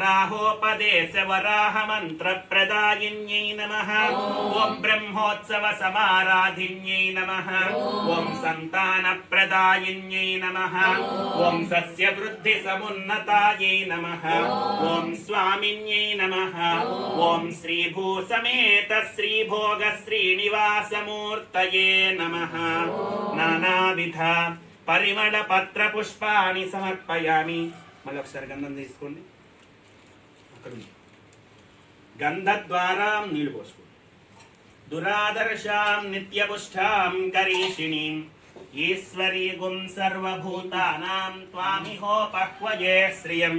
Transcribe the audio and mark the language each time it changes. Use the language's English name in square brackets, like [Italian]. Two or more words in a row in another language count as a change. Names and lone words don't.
[Sanskrit] वराहोपदेशवराहमन्त्रप्रदायिन्यै नमः ॐ ब्रह्मोत्सवसमाराधिन्यै नमः ॐ सन्तानप्रदायिन्यै नमः ॐ सस्यवृद्धि समुन्नतायै नमः ॐ स्वामिन्यै नमः ॐ श्रीभूसमेत श्रीभोग श्रीनिवासमूर्तये नमः नानाविध పరిమళ పత్ర పుష్పాన్ని సమర్పయామి. [Telugu] మళ్ళీ ఒకసారి గంధం తీసుకోండి. అక్కడ గంధ ద్వారా నీళ్లు పోసుకోండి. [Sanskrit] దురాదర్శాం నిత్యపుష్టాం కరీషిణీం ఈశ్వరీ గుం సర్వభూతానాం త్వామిహోపహ్వయే శ్రియం.